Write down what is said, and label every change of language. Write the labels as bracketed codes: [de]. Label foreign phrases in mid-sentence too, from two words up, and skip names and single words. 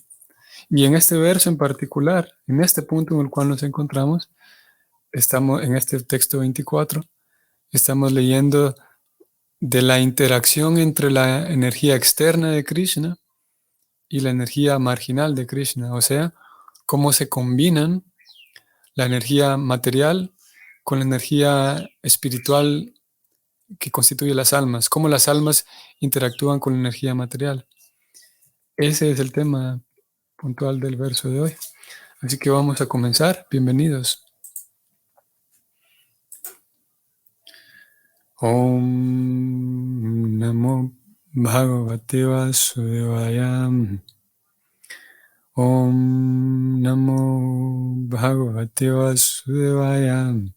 [es] Y en este verso en particular, en este punto en el cual nos encontramos, estamos en este texto 24, estamos leyendo de la interacción entre la energía externa de Krishna y la energía marginal de Krishna, o sea, cómo se combinan la energía material con la energía espiritual que constituye las almas, cómo las almas interactúan con la energía material. Ese es el tema puntual del verso de hoy. Así que vamos a comenzar. Bienvenidos. [sa] Om Namo Bhagavate Vasudevaya. Om Namo Bhagavate Vasudevaya.